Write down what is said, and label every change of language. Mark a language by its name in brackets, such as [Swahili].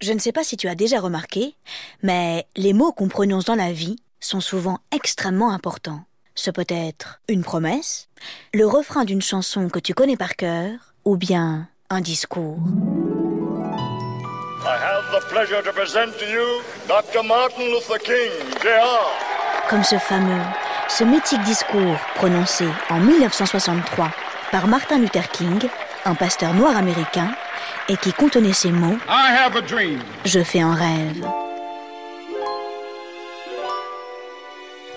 [French] Je ne sais pas si tu as déjà remarqué, mais les mots qu'on prononce dans la vie sont souvent extrêmement importants. Ce peut être une promesse, le refrain d'une chanson que tu connais par cœur, ou bien un discours. [English] I have the pleasure to present to you Dr. Martin Luther King, Jr. [French] Comme ce fameux, ce mythique discours prononcé en 1963 par Martin Luther King, un pasteur noir américain, et qui contenait ces mots [English] « I have a dream. [French] Je fais un rêve ».